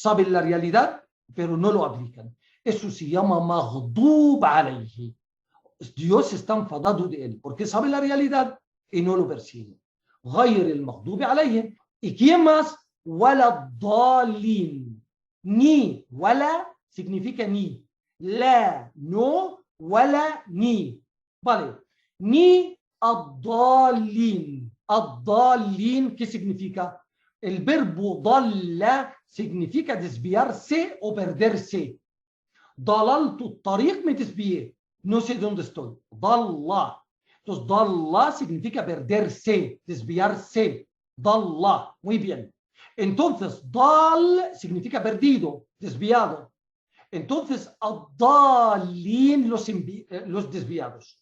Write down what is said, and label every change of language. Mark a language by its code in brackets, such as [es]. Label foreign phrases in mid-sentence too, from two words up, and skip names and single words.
[es] Saben la realidad, pero no lo aplican. Eso se llama [ar] مغضوب عليه. [es] Dios está enfadado de él porque sabe la realidad y no lo persigue. [ar] غير المغضوب عليهم. [es] ¿Y quién más? [ar] ولا الضالين. [es] Ni, wala significa ni. La, no, wala, ni. Vale. Ni الضالين. [ar] الضالين, [es] ¿qué significa? El verbo ضل significa desviarse o perderse. [ar] ضللت الطريق, [es] me desvié. No sé dónde estoy. [ar] ضل. [es] Entonces, ضل significa perderse, desviarse. ضل. Muy bien. Entonces, ضال significa perdido, desviado. Entonces, الضالين, los desviados.